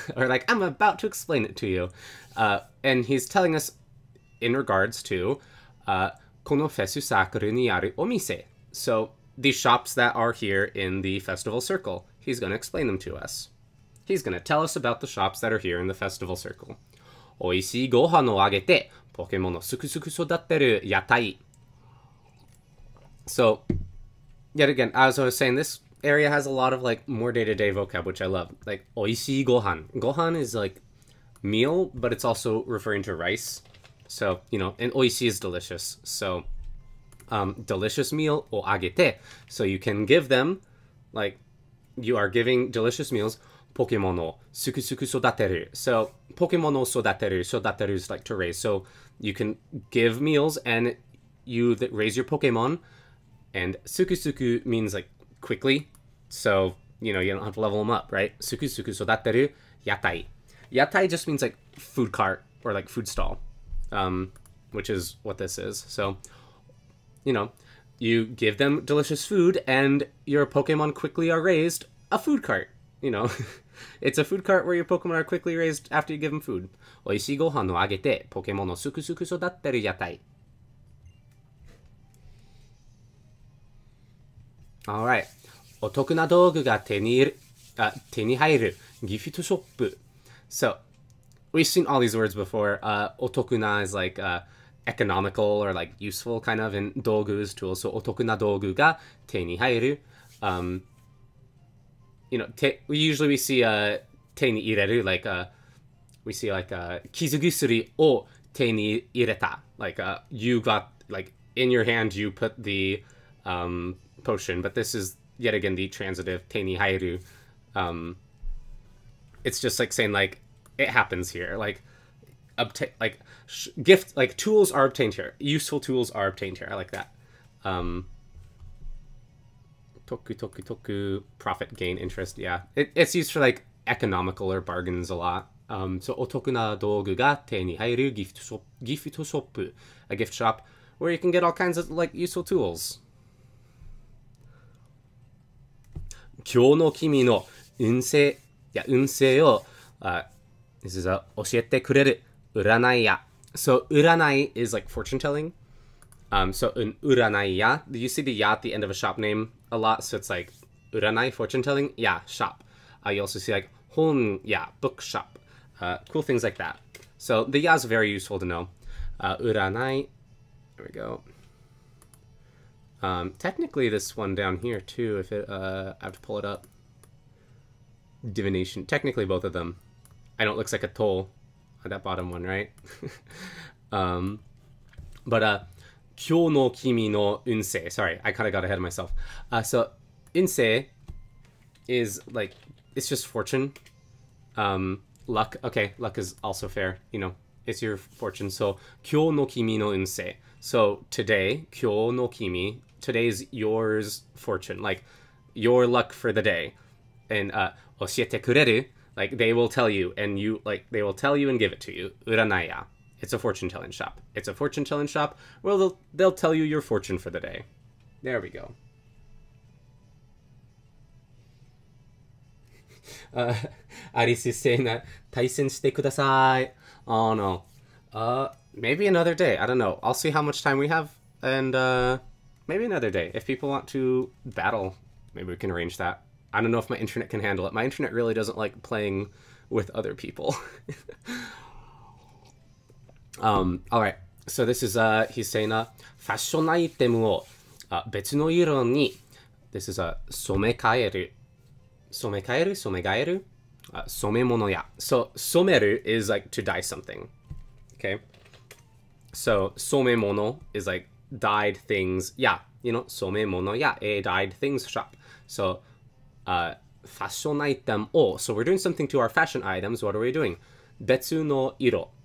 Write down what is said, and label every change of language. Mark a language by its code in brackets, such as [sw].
[en] Or like, I'm about to explain it to you. And he's telling us in regards to [ja] このフェスサークルにあるお店. [en] So the shops that are here in the festival circle. He's going to explain them to us. He's going to tell us about the shops that are here in the festival circle. [ja] おいしいご飯をあげて、ポケモンをすくすく育てる屋台. [en] So, yet again, as I was saying, this area has a lot of like more day-to-day vocab, which I love. [ja] Like おいしいご飯. [en] Gohan is like meal, but it's also referring to rice. So, you know, and おいしい is delicious. So, delicious meal をあげて. So you can give them, like, you are giving delicious meals. [ja] ポケモンをすくすく育てる.So, ポケモンを育てる. [en] 育てる is like to raise. So you can give meals and you raise your Pokemon. And すくすく means like quickly. So, you know, you don't have to level them up, right? [ja] すくすく育てる屋台. [en] Yatai just means like food cart or like food stall, which is what this is. So, you know, you give them delicious food and your Pokemon quickly are raised a food cart. You know, it's a food cart where your Pokemon are quickly raised after you give them food. [ja] おいしいご飯をあげて、ポケモンをすくすく育てる屋台. [en] Alright. [ja] お得な道具が手に入るギフトショップ. [en] So, we've seen all these words before. お得な is like economical or like useful kind of, and 道具 is tools. [ja] So, お得な道具が手に入る. [en] You know, we usually see 手に入れる, like we see like [ja] 傷薬を手に入れた. [en] Like you got, like in your hand you put the potion, but this is yet again the transitive 手に入る. It's just like saying like it happens here, like obtain, like gift, like tools are obtained here, useful tools are obtained here. I like that. Toku, profit, gain, interest. Yeah, it's used for like economical or bargains a lot. So [ja] お得な道具が手に入るギフトショップ, [en] a gift shop where you can get all kinds of like useful tools. [ja] 今日の君の運勢を、 [en] this is [ja] 教えてくれる占い屋. [en] So 占い is like fortune telling. So 占い屋, you see the ya at the end of a shop name a lot, so it's like 占い fortune telling, yeah, shop. You also see like 本屋 book shop. Cool things like that. So the ya is very useful to know. 占い, there we go. Technically this one down here too, if it, I have to pull it up. Divination. Technically both of them. I know it looks like a toll on that bottom one, right? [ja] But, 今日の君の運勢. [en] Sorry, I kind of got ahead of myself. So, 運勢 is like, it's just fortune. Luck. Okay, luck is also fair. You know, it's your fortune. [ja] So, 今日の君の運勢. [en] So, today, [ja] 今日の君, [en] today's yours fortune. Like, your luck for the day. And, [ja] 教えてくれる, [en] like, they will tell you, and you, like, they will tell you and give it to you. [ja] 占い屋. [en] It's a fortune-telling shop. It's a fortune-telling shop. Well, they'll tell you your fortune for the day. There we go. Aris is saying that, [ja] 対戦してください. [en] Oh, no. Maybe another day. I don't know. I'll see how much time we have, and, maybe another day. If people want to battle, maybe we can arrange that. I don't know if my internet can handle it. My internet really doesn't like playing with other people. Alright. So this is, he's saying, [ja] ファッションアイテムを別の色に [en] This is [ja] 染め替える。染め替える染め替える染め物屋。 [en] So, 染める is like to dye something. Okay? So, 染め物 is like dyed things. Yeah, you know, 染め物屋, a dyed things shop. So, fashion item o. So we're doing something to our fashion items. What are we doing? Betsu no iro.